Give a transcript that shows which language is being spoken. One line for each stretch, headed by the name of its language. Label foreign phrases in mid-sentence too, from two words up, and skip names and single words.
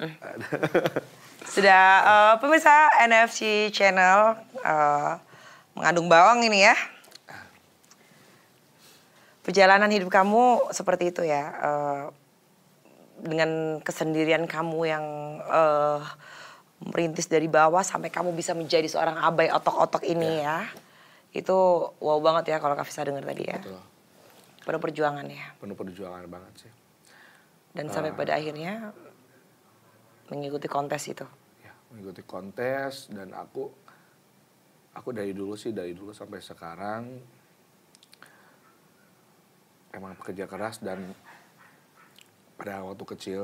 Indonesian: Sudah pemirsa NFC Channel mengandung bawang ini ya. Perjalanan hidup kamu seperti itu ya. Dengan kesendirian kamu yang merintis dari bawah sampai kamu bisa menjadi seorang abai otok-otok ini ya. Itu wow banget ya kalau Kak Fisa dengar tadi ya. Betul. Penuh perjuangan ya. Penuh perjuangan banget sih. Dan sampai pada akhirnya mengikuti kontes itu. Ya, mengikuti kontes dan aku dari dulu sampai sekarang emang pekerja keras dan pada waktu kecil.